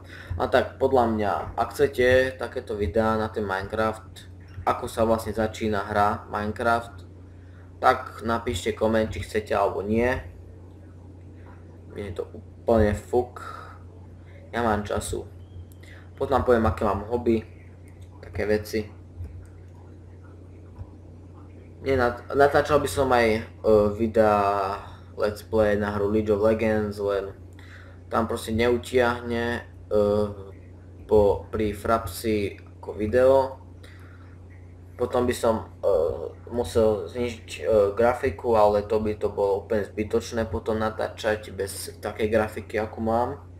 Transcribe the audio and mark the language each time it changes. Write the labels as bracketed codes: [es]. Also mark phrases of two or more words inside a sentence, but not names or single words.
[sk] A tak podľa mňa, ak chcete takéto videá na ten Minecraft, ako sa vlastne začína hra Minecraft, tak napíšte koment, či chcete alebo nie. Je to úplne fuk. Ja mám času. Potom poviem, aké mám hobby, také veci. Natáčal by som aj videa [en] let's play [sk] na hru League of Legends, len tam proste neutiahne pri Frapsi ako video. Potom by som musel znižiť grafiku, ale to by to bolo úplne zbytočné potom natáčať bez takej grafiky, ako mám.